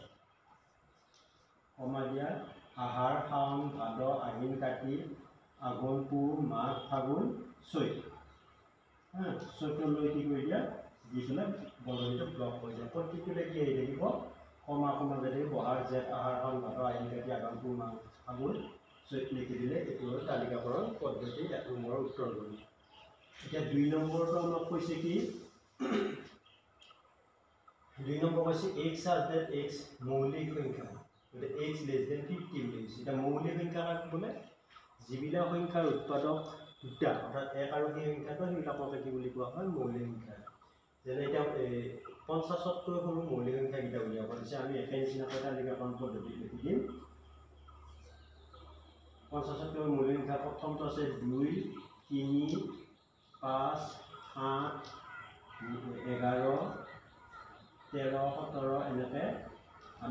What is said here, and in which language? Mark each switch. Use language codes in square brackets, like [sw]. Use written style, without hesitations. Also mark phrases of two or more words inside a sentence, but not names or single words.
[as] কমা দিয়া আহাৰ শাওণ ভাদ আহিন কাতি আঘোণ পুহ মাঘ ফাগুন চৈত চৈতলৈ কি কৰি দিয়া দি পেলাই বন্ধনীটো ব্লক কৰি দিয়া প্ৰতিটোলে কি আহি থাকিব কমা কমা যদি বহাগ জেঠ আহাৰ শাওণ ভাদ আহিন কাতি আঘোণ পুহ মাঘ ফাগুন চৈত লিখি দিলে এইটো হ'ল তালিকাকৰণ পদ্ধতি 1 নম্বৰৰ উত্তৰ হ'ল এতিয়া 2 নম্বৰটো আমাক কৈছে কি 2 নম্বৰ কৈছে [en] x such that x [as] মৌলিক সংখ্যা গতিকে [en] x less than 50 [as] বুলি কৈছে এটা মৌলিক সংখ্যা কাক বোলে যিবিলাক সংখ্যাৰ উৎপাদক দুটা অৰ্থাৎ এক আৰু সেই সংখ্যাটো সেইবিলাকক কি বুলি কোৱা হয় মৌলিক সংখ্যা যেনে এতিয়া 50তকৈ সৰু মৌলিক সংখ্যা কেইটা উলিয়াব দিছে আমি একে নিচিনাকৈ তালিকাকৰণ পদ্ধতি লিখি দিম 50তকৈ মৌলিক সংখ্যা প্ৰথমটো আছে 2 3 5 8 11 13 17 এনেকৈ আমি